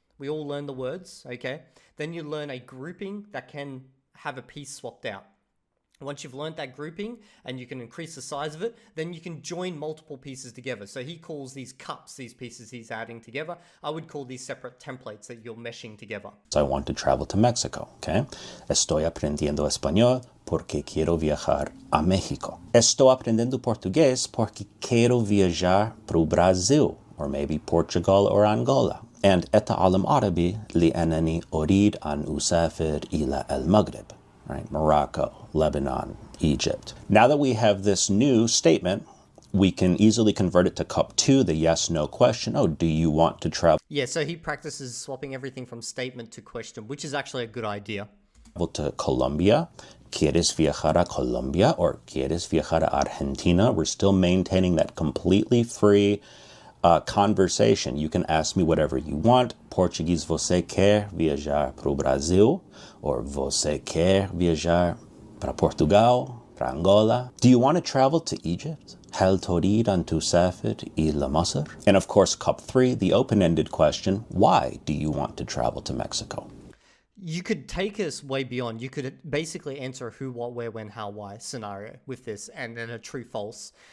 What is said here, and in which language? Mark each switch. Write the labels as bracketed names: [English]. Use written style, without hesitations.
[English] We all learn the words, okay? Then you learn a grouping that can have a piece swapped out. Once you've learned that grouping and you can increase the size of it, then you can join multiple pieces together. So he calls these cups, these pieces he's adding together. I would call these separate templates that you're meshing together. So I want to travel to Mexico, okay? [Spanish] Estoy aprendiendo español porque quiero viajar a México. Estoy aprendiendo portugués porque quiero viajar pro Brasil, [English] or maybe Portugal or Angola. [Arabic] And أتعلم عربي لأنني أريد أن أسافر إلى المغرب. [English] Right, Morocco, Lebanon, Egypt. Now that we have this new statement, we can easily convert it to cup 2, the yes-no question. Oh, do you want to travel? Yeah, so he practices swapping everything from statement to question, which is actually a good idea. To Colombia, [Spanish] ¿quieres viajar a Colombia? Or ¿quieres viajar a Argentina? [English] We're still maintaining that completely free conversation. You can ask me whatever you want. [Portuguese] Portuguese, você quer viajar para o Brasil? Or você quer viajar para Portugal, para Angola? [English] Do you want to travel to Egypt? [Arabic] هل تريد أن تسافر إلى مصر? [English] And of course, cup 3, the open-ended question, why do you want to travel to Mexico? You could take us way beyond. You could basically answer a who, what, where, when, how, why scenario with this, and then a true, false.